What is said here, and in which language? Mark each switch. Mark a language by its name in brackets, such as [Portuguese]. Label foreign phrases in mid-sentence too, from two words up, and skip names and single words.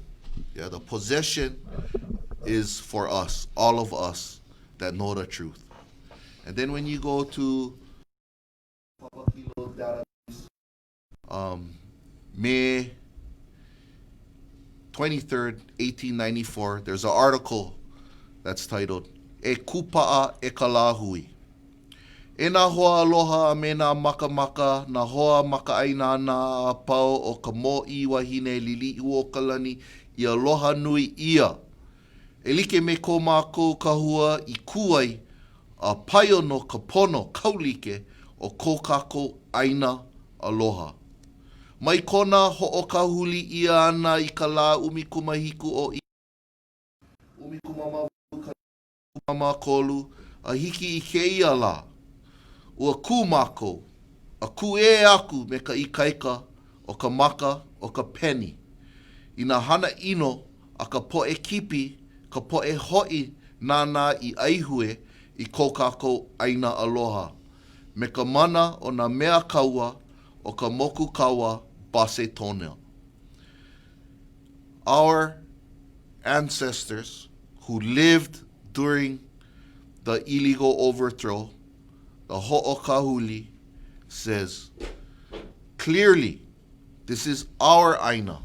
[English] Yeah, the possession is for us, all of us that know the truth. And then when you go to May 23rd, 1894, there's an article that's titled E Kupa'a E Kalahui. [Hawaiian] E nā hoa aloha me nā maka na hoa makaaina na pau o ka mo'i wahine lili o kalani I aloha nui ia. E like me ko mākou kahua I kuai a paio no ka pono kaulike o ko kako aina aloha. Mai kona ho'okahuli ia ana I ka lā umikumahiku o I. Umikumama kolu a hiki I keia la. Ua ku mākou, a ku e aku me ka ikaika o ka maka o ka peni. I nā hana ino a ka poe kipi, ka poe hoi nāna I aihue I ko kako aina aloha. Me ka mana o nā mea kaua o ka moku kaua base tonea. [English] Our ancestors who lived during the illegal overthrow, the ho'okahuli, says clearly this is our aina.